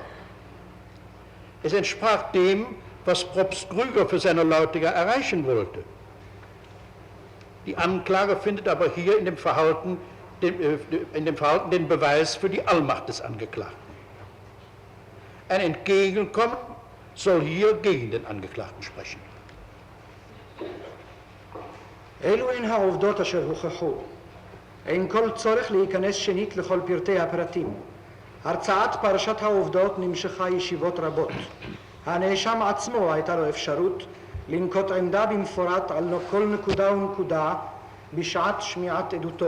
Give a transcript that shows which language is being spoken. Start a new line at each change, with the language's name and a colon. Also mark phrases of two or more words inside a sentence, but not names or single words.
German: Es entsprach dem, was Propst Krüger für seine Leute erreichen wollte. Die Anklage findet aber hier in dem Verhalten den Beweis für die Allmacht des Angeklagten. Ein Entgegenkommen soll hier gegen den Angeklagten sprechen.
Hebrew: אלו הן העובדות אשר הוכחו. אין כל צורך להיכנס שנית לכל פרטי הפרטים. הרצאת פרשת העובדות נמשכה ישיבות רבות. הנאשם עצמו הייתה לו אפשרות לנקוט עמדה במפורט על כל נקודה ונקודה בשעת שמיעת עדותו.